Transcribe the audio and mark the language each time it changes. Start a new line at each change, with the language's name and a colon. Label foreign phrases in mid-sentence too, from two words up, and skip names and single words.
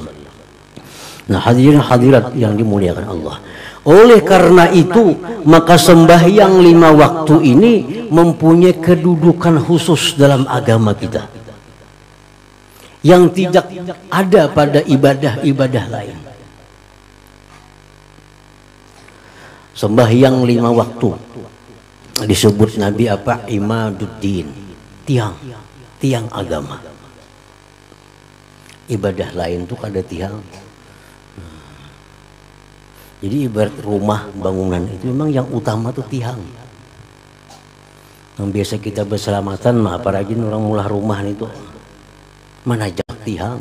Indonesian: Nah, hadirin hadirat yang dimuliakan Allah, oleh karena itu maka sembahyang 5 waktu ini mempunyai kedudukan khusus dalam agama kita yang tidak ada pada ibadah-ibadah lain. Sembahyang 5 waktu disebut Nabi apa? Imaduddin, tiang agama.
Banjar: Ibadah lain tuh kada tiang.
Indonesian: Jadi ibarat rumah bangunan itu memang yang utama tuh tiang.
Banjar: Yang biasa kita berselamatan mah apalagi orang mulah rumah itu manajak tiang.